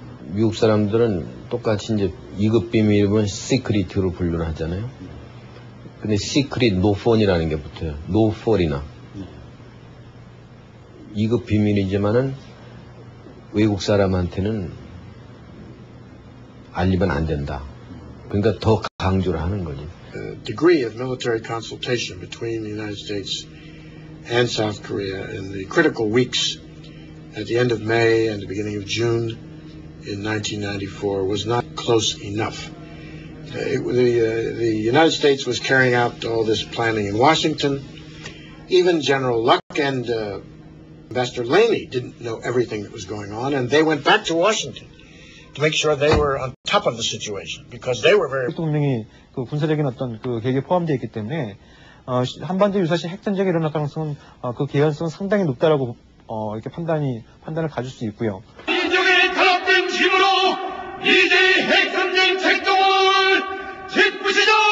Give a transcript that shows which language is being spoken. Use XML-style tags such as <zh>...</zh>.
<ko>미국 사람들은 똑같이 이제 2급 비밀은 시크릿으로 분류를 하잖아요. 근데 시크릿 노폰이라는 게 붙어요. 노폰이나 2급 비밀이지만은 외국 사람한테는 알리면 안 된다. 그러니까 더 강조를 하는 거지.</ko> <en>The degree of military consultation between the United States and South Korea in the critical weeks at the end of May and the beginning of June in 1994 was not close enough. The United States was carrying out all this planning in Washington. Even General Luck and Ambassador Laney didn't know everything that was going on, and they went back to Washington to make sure they were on top of the situation because they were very.</en> <ko>분명히 그 군사적인 어떤 그 계획에 포함되어 있기 때문에 한반도 유사시 핵전쟁이 일어날 가능성은 그 개연성은 상당히 높다라고 이렇게 판단을 가질 수 있고요. 민족의 단합된 힘으로 이제 핵전쟁 책동을 짓부시자!</ko>